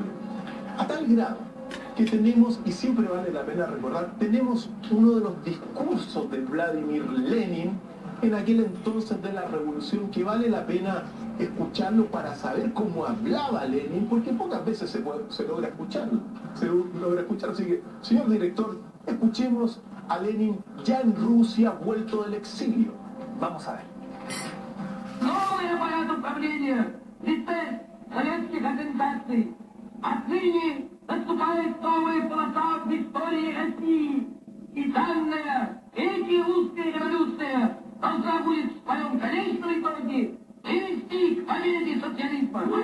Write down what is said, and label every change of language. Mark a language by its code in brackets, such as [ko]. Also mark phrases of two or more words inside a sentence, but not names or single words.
[es] A tal grado que tenemos, y siempre vale la pena recordar, tenemos uno de los discursos de Vladimir Lenin en aquel entonces de la revolución, que vale la pena escucharlo para saber cómo hablaba Lenin, porque pocas veces se logra escucharlo. Así que, señor director, escuchemos a Lenin ya en Rusia, vuelto del exilio. Vamos a ver. [ru] Новое порядок правления в лице советских ассенсаций. Отныне наступает новая полоса в истории России. И данная третья русская революция должна будет в своем конечном итоге привести к победе социализма.